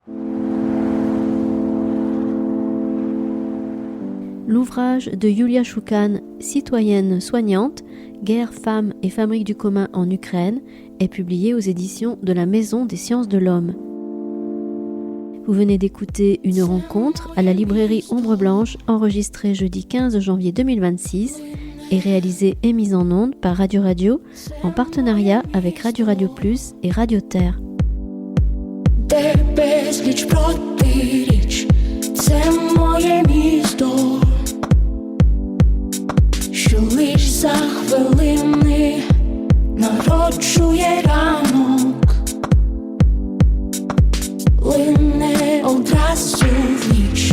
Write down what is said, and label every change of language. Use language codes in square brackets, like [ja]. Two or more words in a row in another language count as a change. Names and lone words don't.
[fr] L'ouvrage de Yulia Shukhan, Citoyenne soignante, guerre, femmes et fabrique du commun en Ukraine, est publié aux éditions de la Maison des sciences de l'homme. Vous venez d'écouter une rencontre à la librairie Ombre Blanche, enregistrée jeudi 15 janvier 2026 et réalisée et mise en onde par Radio Radio en partenariat avec Radio Radio Plus et Radio Terre. [uk] Що лиш за хвилини народжує ранок, лине одразу в ніч.